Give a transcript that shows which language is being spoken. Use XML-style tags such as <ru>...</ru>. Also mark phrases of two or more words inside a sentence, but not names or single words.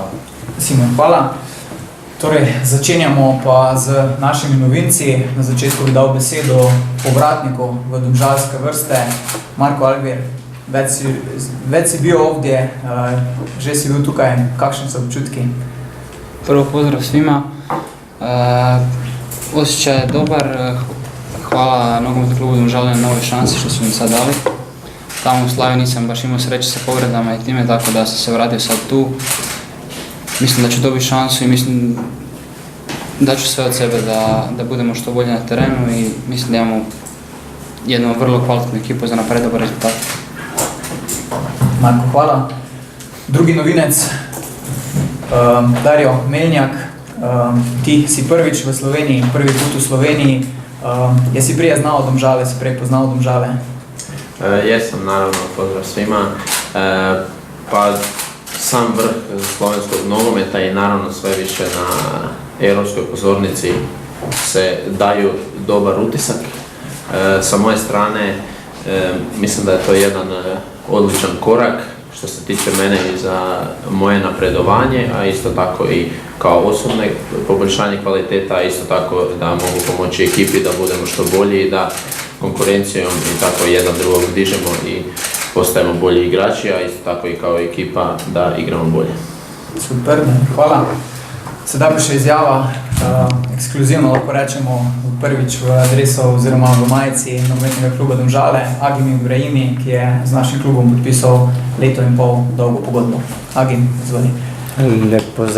<sl>Simon, hvala. Torej, začenjamo pa z našimi novinci. Na začetku bi dal besedo povratniku v domžalske vrste, Marko Algir. Več si bil ovdje, že si bil tukaj, kakšni so občutki?</sl> <hr>Prvo pozdrav svima. Osjećaj je dobar, hvala nogometnom klubu Domžale na nove šanse što su mi sad dali. Tamo u Slaviji nisam baš imao sreće sa povredama i time, tako da sam se vratio sad tu. Mislim da ću dobiti šansu i mislim da ću sve od sebe da budemo što bolje na terenu i mislim da imamo jednu vrlo kvalitetnu ekipu za napraviti dobar rezultat.</hr> <sl>Marko, hvala. Drugi novinec, Dario Melnjak. Ti si prvič v Sloveniji,</sl> <hr>prvi put</hr> <sl>v Sloveniji.</sl> <hr>Jesi prije znao Domžale,</hr> <sl>si prej poznao Domžale?</sl> <hr>Jesam, naravno, pozdrav svima. Pa sam vrh slovenskog nogometa i naravno sve više na europskoj pozornici se daju dobar utisak. Sa moje strane mislim da je to jedan odličan korak što se tiče mene i za moje napredovanje, a isto tako i kao osobne poboljšanje kvaliteta, a isto tako da mogu pomoći ekipi da budemo što bolji i da konkurencijom i tako jedan drugog dižemo i postajemo bolji igrači, a isto tako i kao ekipa da igramo bolje.</hr> <sl>Super, hvala. Sedaj pa še izjava, ekskluzivno lahko rečemo prvič v adresu oziroma v majici nogometnega kluba Domžale, Agim Ibrahimi, ki je z našim klubom podpisal 1,5 leta dolgo pogodbo. Agim, izvoli.</sl>